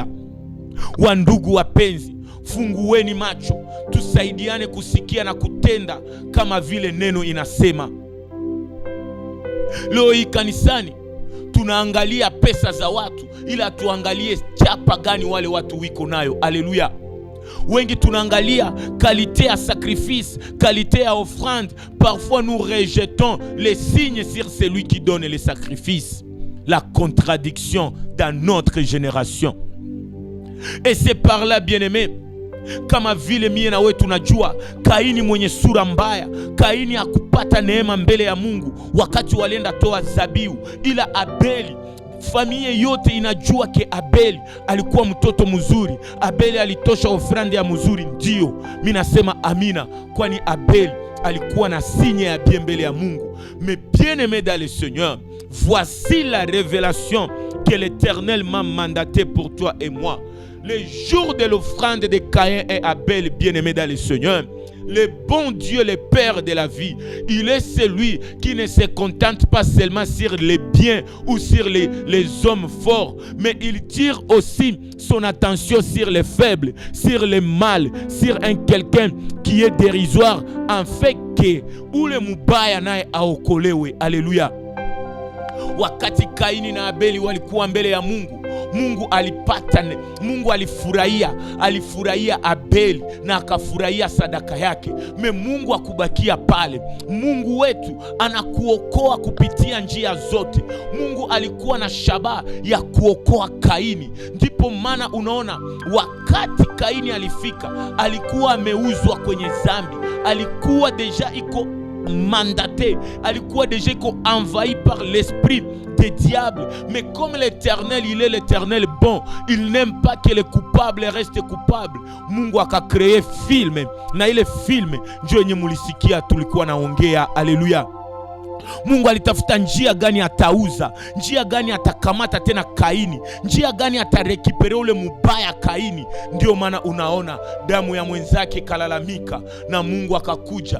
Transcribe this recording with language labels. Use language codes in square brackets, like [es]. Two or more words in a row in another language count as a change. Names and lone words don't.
[sw] Wandugu wapenzi, fungueni macho, tusaidiane kusikia na kutenda kama vile neno inasema. Leo hii kanisani tunaangalia pesa za watu, ila tuangalie chapa gani wale watu wiko nayo. Haleluya. Wengi tunaangalia qualité ya sacrifice, qualité ya offrande. [fr] Parfois nous rejetons les signes sur celui qui donne les sacrifices. La contradiction dans notre génération. Et c'est par là, bien-aimé, [sw] kama vile mie na wewe tunajua Kaini mwenye sura mbaya, Kaini hakupata neema mbele ya Mungu wakati walienda toa zabihu, ila Abeli, familia yote inajua ke Abeli alikuwa mtoto mzuri. Abeli alitosha ofrande ya mzuri. Ndio mimi nasema amina, kwani Abeli alikuwa na signe ya bien mbele ya Mungu. [fr] Mais bien-aimé dans le Seigneur, voici la révélation que l'Éternel m'a mandaté pour toi et moi. Le jour de l'offrande de Caïn et Abel, bien-aimé dans le Seigneur, le bon Dieu, le Père de la vie, il est celui qui ne se contente pas seulement sur les biens ou sur les hommes forts, mais il tire aussi son attention sur les faibles, sur les mal, sur un quelqu'un qui est dérisoire, en fait que [sw] ule mubaya naye aokolewe. [fr] Alléluia. [sw] Wakati Kaini na Abeli walikuwa mbele ya Mungu, Mungu alifurahia Abeli na akafurahia sadaka yake. Me Mungu akubakia pale. Mungu wetu anakuokoa kupitia njia zote. Mungu alikuwa na shabaha ya kuokoa Kaini. Ndipo maana unaona wakati Kaini alifika, alikuwa ameuzwa kwenye zambi, alikuwa deja iko mandaté, alikuwa [fr] déjà envahi par l'esprit des diables. Mais comme l'Éternel, il est l'Éternel bon, il n'aime pas que les coupables restent coupables. [sw] Mungu akakrea film, na ile film ndio yenye mulisikia tulikuwa naongea. Haleluya. Mungu alitafuta njia gani atauza, njia gani atakamata tena Kaini, njia gani atarekipere ule mubaya Kaini. Ndio maana unaona damu ya mwenzake kalalamika na Mungu akakuja.